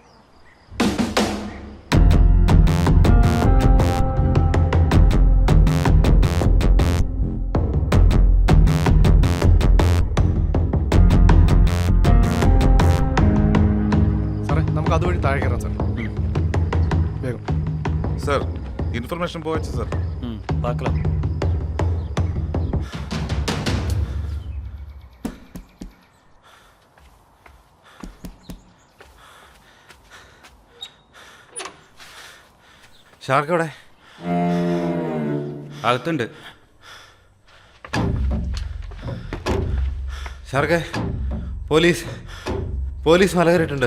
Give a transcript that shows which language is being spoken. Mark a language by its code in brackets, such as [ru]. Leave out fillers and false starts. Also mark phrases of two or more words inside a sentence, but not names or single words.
[ml] സാറേ, നമുക്ക് അതുവഴി താഴെ കയറാം സാർ. വേഗം. [ta] சார் இன்ஃபர்மேஷன் போச்சு சார். பார்க்கலாம். [ml] ഷാർക്ക് എവിടെ? അകത്തുണ്ട്. ഷാർക്കെ, പോലീസ് മല കയറിയിട്ടുണ്ട്.